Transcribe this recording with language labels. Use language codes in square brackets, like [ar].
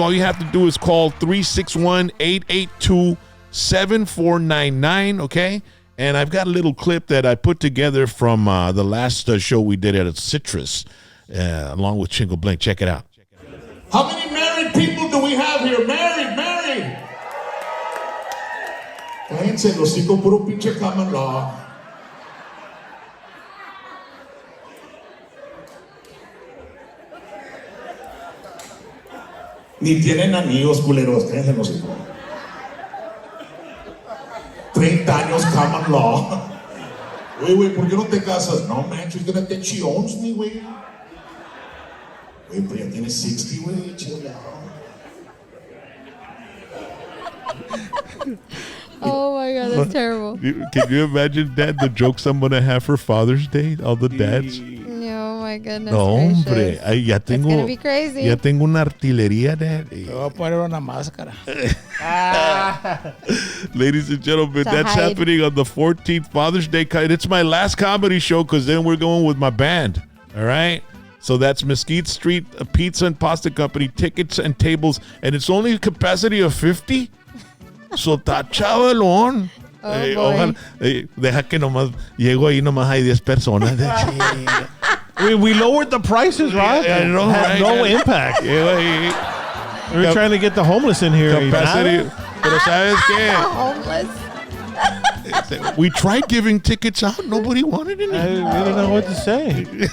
[en] All you have to do is call 361-882-7499, okay? And I've got a little clip that I put together from the last show we did at Citrus, along with Chingo Bling. Check it out. How many married people do we have here? Married. [es] Cállense, los hijos, puro pinche common law. Ni tienen amigos, culeros. Cállense los hijos. 30 años common law. Güey, ¿por qué no te casas? [en] No, man, she's gonna think she owns me, güey. [es] Güey, pues ya tienes 60, güey, chingado. [en] Oh my God, that's terrible. Can you imagine, Dad, the jokes I'm going to have for Father's Day? All the dads. Oh my goodness. [es] No, hombre. [en] gracious. [es] Ay, ya tengo, [en] It's gonna be crazy. [es] ya tengo una artillería, Dad. Te voy a poner una máscara. [en] Ladies and gentlemen, To that's hide. happening on the 14th, Father's Day. It's my last comedy show because then we're going with my band. All right? So that's Mesquite Street Pizza and Pasta Company, tickets and tables. And it's only a capacity of 50. [es] So está chavalón. [en] Oh, boy. [es] Ojalá, deja que nomás llego ahí, nomás hay 10 personas. [en] We lowered the prices, right? I know, Had right? no impact. [es] Llego ahí, [en] We were trying to get the homeless in here. [es] capacity. Pero ¿sabes qué? [en] Homeless. We tried giving tickets out. Nobody wanted any. We didn't know what to say.